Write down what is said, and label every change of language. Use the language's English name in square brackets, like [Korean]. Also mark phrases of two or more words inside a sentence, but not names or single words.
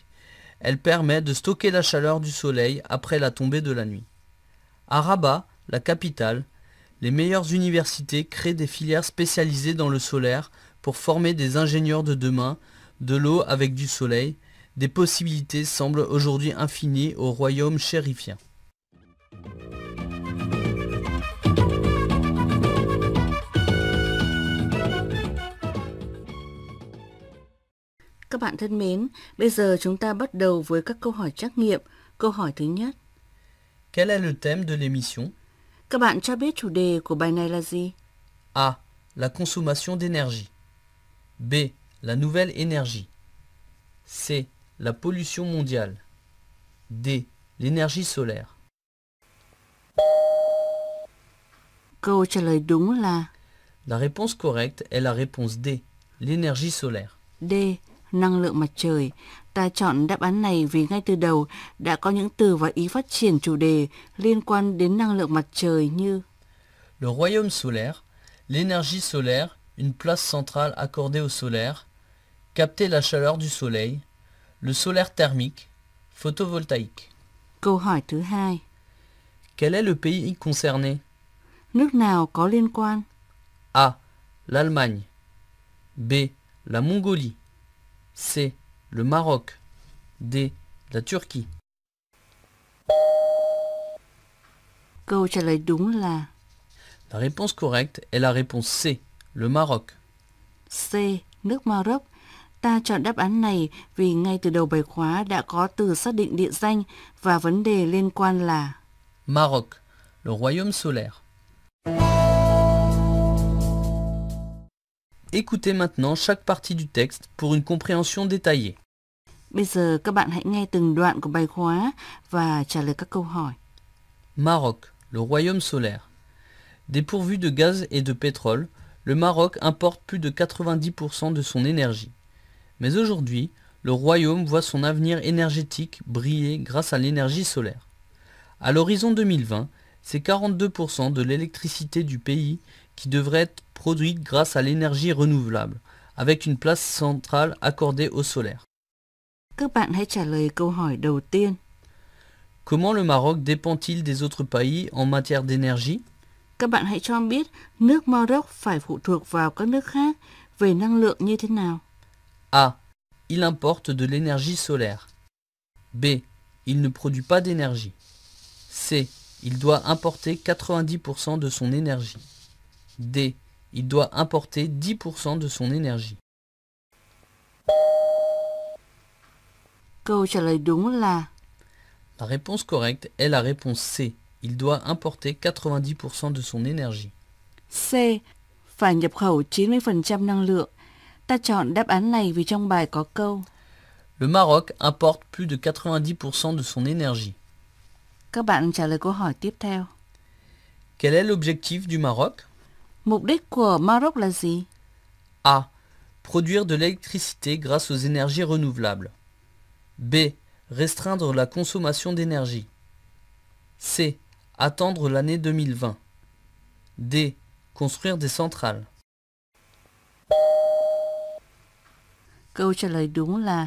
[French] Elle permet de stocker la chaleur du soleil après la tombée de la nuit. À Rabat, la capitale, les meilleures universités créent des filières spécialisées dans le solaire pour former des ingénieurs de demain, de l'eau avec du soleil. Des possibilités semblent aujourd'hui infinies au royaume chérifien. [Vietnamese] Các bạn thân mến, bây giờ chúng ta bắt đầu với các câu hỏi trắc nghiệm. Câu hỏi thứ nhất. [French] Quel est le thème de l'émission? [Vietnamese] Các bạn cho biết chủ đề của bài này là gì? [French] A. La consommation d'énergie. B. La nouvelle énergie. C. La pollution mondiale. D. L'énergie solaire. [Vietnamese] Câu trả lời đúng là [French] La réponse correcte est la réponse D. L'énergie solaire. [Vietnamese] D. Năng lượng mặt trời. Ta chọn đáp án này vì ngay từ đầu đã có những từ và ý phát triển chủ đề liên quan đến năng lượng mặt trời như [French] Le royaume solaire, l'énergie solaire, une place centrale accordée au solaire, capter la chaleur du soleil, le solaire thermique, photovoltaïque. [Vietnamese] câu hỏi thứ hai. [French] Quel est le pays concerné? [Vietnamese] Nước nào có liên quan? [French] A. L'Allemagne. B. La Mongolie. C. Le Maroc. D. La Turquie. [Vietnamese] Câu trả lời đúng là [French] La réponse correcte est la réponse C. Le Maroc. [Vietnamese] C. Nước Maroc. Ta chọn đáp án này vì ngay từ đầu bài khóa đã có từ xác định địa danh và vấn đề liên quan là [French] Maroc, le royaume solaire. Écoutez maintenant chaque partie du texte pour une compréhension détaillée. [Vietnamese] Bây giờ các bạn hãy nghe từng đoạn của bài khóa và trả lời các câu hỏi. [French] Maroc, le royaume solaire. Dépourvu de gaz et de pétrole, le Maroc importe plus de 90% de son énergie. Mais aujourd'hui, le royaume voit son avenir énergétique briller grâce à l'énergie solaire. À l'horizon 2020, c'est 42% de l'électricité du pays qui devrait être produite grâce à l'énergie renouvelable, avec une place centrale accordée au solaire. [Vietnamese] Các bạn hãy trả lời câu hỏi đầu tiên. [French] Comment le Maroc dépend-il des autres pays en matière d'énergie? [Vietnamese] Các bạn hãy cho em biết nước Maroc phải phụ thuộc vào các nước khác về năng lượng như thế nào. [French] A. Il importe de l'énergie solaire. B. Il ne produit pas d'énergie. C. Il doit importer 90% de son énergie. D. Il doit importer 10% de son énergie. [Vietnamese] Câu trả lời đúng là [French] La réponse correcte est la réponse C. Il doit importer 90% de son énergie. C. [Vietnamese] Phải nhập khẩu 90% năng lượng. Ta chọn đáp án này vì trong bài có câu [French] Le Maroc importe plus de 90% de son énergie. [Vietnamese] Các bạn trả lời câu hỏi tiếp theo. [French] Quel est l'objectif du Maroc? [Vietnamese] Mục đích của Maroc là gì? [French] A. Produire de l'électricité grâce aux énergies renouvelables. B. Restreindre la consommation d'énergie. C. Attendre l'année 2020. D. Construire des centrales. [Vietnamese] Câu trả lời đúng là